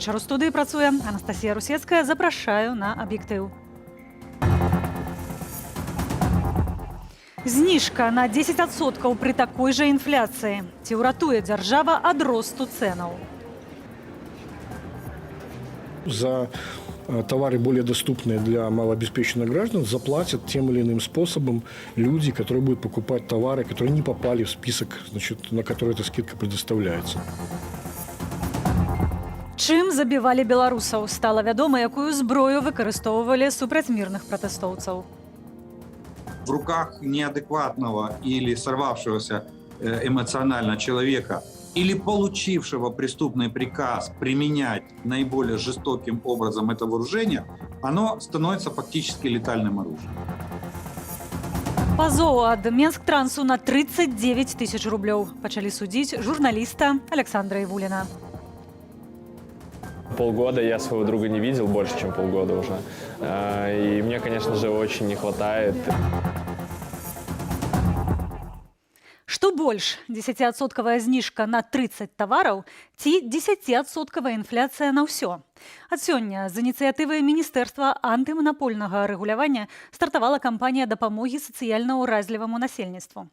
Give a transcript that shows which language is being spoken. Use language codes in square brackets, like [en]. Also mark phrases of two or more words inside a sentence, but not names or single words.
[be] У студыі працуе Анастасія Русецкая. Запрашаю на аб'ектыў. Зніжка на 10% пры такой жа інфляцыі. Ці ўратуе дзяржава ад росту цэнаў? [ru] За товары более доступные для малообеспеченных граждан заплатят тем или иным способом люди, которые будут покупать товары, которые не попали в список, на который эта скидка предоставляется. [be] Чым забівалі беларусаў? Стала вядома, якую зброю выкарыстоўвалі супраць мірных пратэстоўцаў. [ru] В руках неадекватного или сорвавшегося эмоционально человека или получившего преступный приказ применять наиболее жестоким образом это вооружение, оно становится фактически летальным оружием. [be] Пазоў ад Менсктрансу на 39 тысяч рублёў. Пачалі судзіць журналіста Александра Ивулина. [ru] Полгода я своего друга не видел, больше, чем полгода уже. И мне, конечно же, очень не хватает. [be] Што больш, 10% зніжка на 30 тавараў ці 10% інфляцыя на ўсё? Ад сёння з ініцыятывы Міністэрства антыманапольнага рэгулявання стартавала кампанія дапамогі сацыяльна ўразліваму насельніцтву.